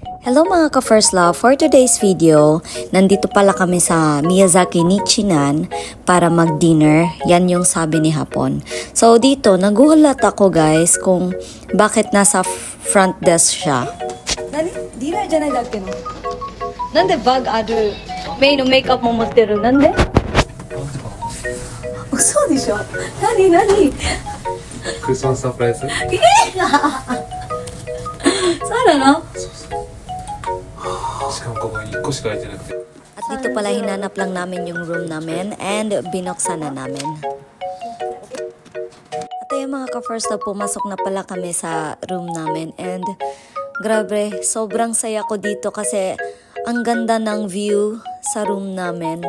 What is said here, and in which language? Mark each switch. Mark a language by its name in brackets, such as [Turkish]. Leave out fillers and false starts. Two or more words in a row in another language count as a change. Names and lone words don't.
[Filipino] Hello mga ka-First Love! [English] For today's video, [Filipino] nandito pala kami sa Miyazaki Nichinan para mag-dinner. Yan yung sabi ni Hapon. So dito, nagulat ako guys kung bakit nasa front desk siya. [Japanese] 何？dinnerじゃないだっけの？なんでbagある? メイのmakeupも持ってる? なんで？嘘でしょ? Nani? クリスマスサプライズ? そうなの? しかもここ1個しか空いてなくて [Filipino] At dito pala hinanap lang namin yung room namin and binuksan na namin. At ayun mga ka-First Love, pumasok na pala kami sa room namin and grabe, sobrang saya ko dito kasi ang ganda ng view sa room namin.